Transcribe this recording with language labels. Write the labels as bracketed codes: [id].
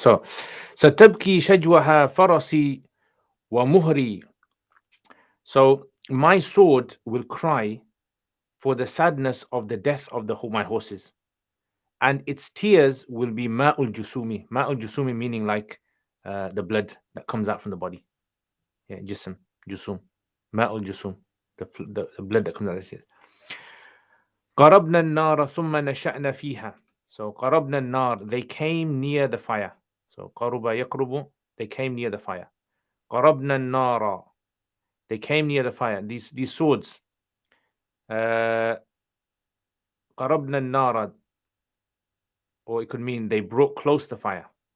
[ar] So, ستبكي شجوها فرسي ومهري. [en] So, my sword will cry for the sadness of the death of my horses, and its tears will be ma'ul jusumi. Ma'ul jusumi meaning like the blood that comes out from the body. Yeah, jism, jusum, ma'ul jusum. the blood that comes out of his ears. [ar] قربنا النار ثم نشأنا فيها. [en] So [ar] قربنا النار, [en] they came near the fire. So [ar] قرب يقرب, [en] they came near the fire. [ar] قربنا النار, [en] they came near the fire. These swords. [ar] قربنا النار, [en] or it could mean they brought close the fire.